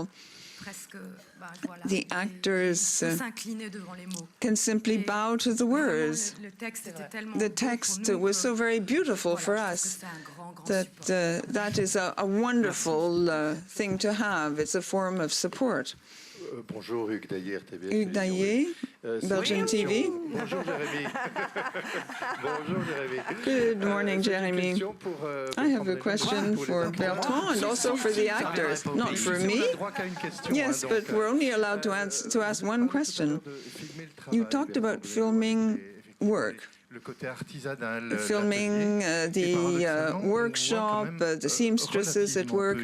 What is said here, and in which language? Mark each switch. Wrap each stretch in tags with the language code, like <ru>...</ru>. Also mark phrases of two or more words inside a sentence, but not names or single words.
<en>The actors can simply bow to the words. The text was so very beautiful for us that that is a wonderful thing to have. It's a form of support.</en> <fr>Bonjour, Hugues Daillet,</fr> <en>Hugues Daillet, Belgian TV.</en> <fr>Bonjour, Jérémie. Bonjour, Jérémie.</fr> <en>Good morning, Jérémie. I have a question for Bertrand and also for the actors. Not for me. Yes, but we're only allowed to ask one question. You talked about filming work. Filming the workshop, the seamstresses at work.</en>